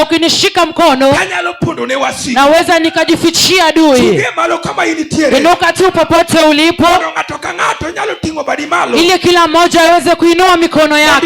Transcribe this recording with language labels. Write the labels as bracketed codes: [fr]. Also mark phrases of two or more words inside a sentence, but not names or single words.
[sw] Ukinishika mkono [luo] kanyalo pondo ne wasigu. [sw] naweza nikajifichia adui. [luo] Chunge malo kama initiere, [sw] Inuka tu popote ulipo, [luo] mondo ng'ato ka ng'ato nyalo ting'o badi malo. [sw] ili kila mmoja aweze kuinua mikono yake.